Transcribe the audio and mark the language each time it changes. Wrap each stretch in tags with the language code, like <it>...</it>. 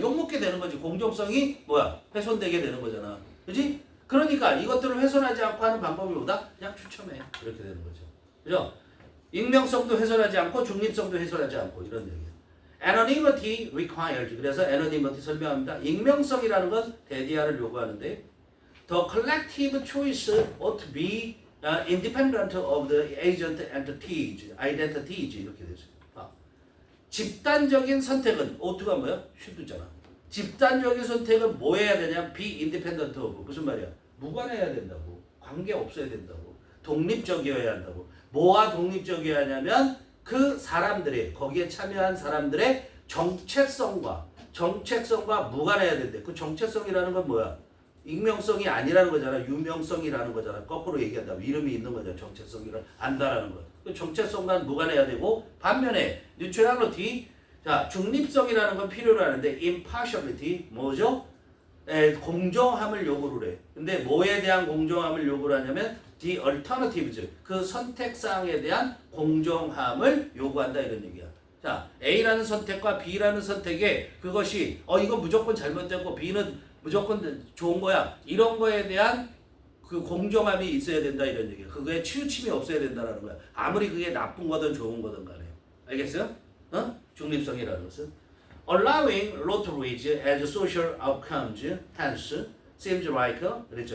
<ko>욕먹게 되는 거지. 공정성이 뭐야? 훼손되게 되는 거잖아. 그렇지? 그러니까 이것들을 훼손하지 않고 하는 방법이 뭐다? 그냥 추첨해. 이렇게 되는 거죠. 그죠? 익명성도 훼손하지 않고 중립성도 훼손하지 않고 이런 얘기예요.</ko> <en>Anonymity required.</en> <ko>그래서</ko> <en>anonymity</en> <ko>설명합니다. 익명성이라는 건 데디아를 요구하는데</ko> <en>The collective choice ought to be independent of the agent identities</en> <ko>이렇게 되죠. 집단적인 선택은 ough트가 뭐야? should잖아. 집단적인 선택은 뭐 해야 되냐?</ko> <en>be independent of.</en> <ko>무슨 말이야? 무관해야 된다고. 관계 없어야 된다고. 독립적이어야 한다고. 뭐와 독립적이어야 하냐면 그 사람들의 거기에 참여한 사람들의 정체성과 무관해야 된대. 그 정체성이라는 건 뭐야? 익명성이 아니라는 거잖아. 유명성이라는 거잖아. 거꾸로 얘기한다면 이름이 있는 거잖아. 정체성이라 안다라는 거. 그 정체성과 무관해야 되고 반면에 neutrality 자 중립성이라는 건 필요로 하는데 impartiality 뭐죠? 공정함을 요구를 해. 근데 뭐에 대한 공정함을 요구를 하냐면</ko> <en>the alternatives</en> <ko>그 선택사항에 대한 공정함을 요구한다 이런 얘기야. 자 A라는 선택과 B라는 선택에 그것이 이건 무조건 잘못됐고 B는 무조건 좋은 거야. 이런 거에 대한 그 공정함이 있어야 된다 이런 얘기야. 그거에 치우침이 없어야 된다라는 거야. 아무리 그게 나쁜 거든 좋은 거든 간에. 알겠어요? 중립성이라는 것은</ko> <en>allowing lotteries as social outcomes hence seems like</en> <ko>그랬죠.</ko>